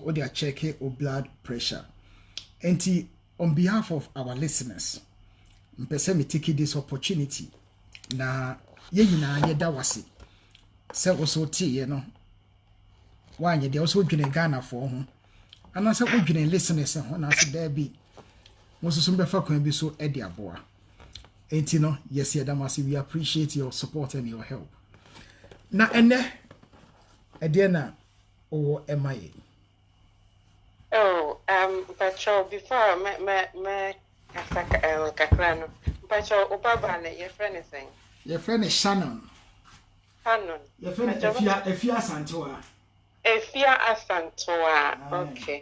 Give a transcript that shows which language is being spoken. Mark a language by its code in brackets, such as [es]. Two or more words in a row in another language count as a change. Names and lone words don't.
[ak] o de check o [en] blood pressure [ak] enti [en] on behalf of our listeners [ak] mpese me [en] take this opportunity [ak] na ye nyina ye da wase se wo so tie ye no wanye de wo so dwene Ghana for ho ana se wo dwene listeners ho na se da bi wo so befa kwan bi so e de aboa enti no yes ye da wase [en] we appreciate your support and your help [ak] na ene ede na o MIA. [en] Oh, Patrol, before me Kakrano, Patrol, Obaba, your friend is saying. Your friend is Shannon. Shannon. Your friend Efia Santoa. Efia Asantoa. Okay.